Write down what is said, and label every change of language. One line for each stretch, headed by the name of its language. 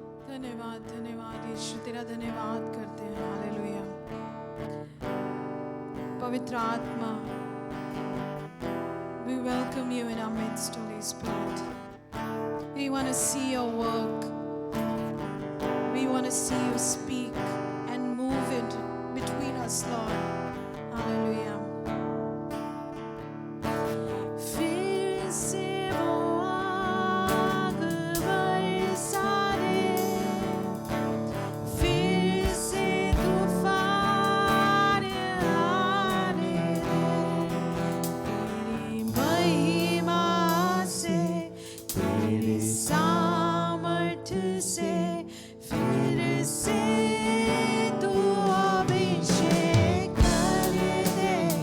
Hindi: धन्यवाद धन्यवाद यीशु, तेरा धन्यवाद करते हैं। हालेलुया। पवित्र आत्मा,
English: we welcome you in our midst, Holy Spirit. We want to see your work. We want to see you speak and move it between us, Lord. Hallelujah.
Hindi: फिर से वो आग बरसाने, फिर से तूफान आने दे, तेरी महिमा से, तेरी सामर्थ्य से, फिर से तू अभिषेक कर दे।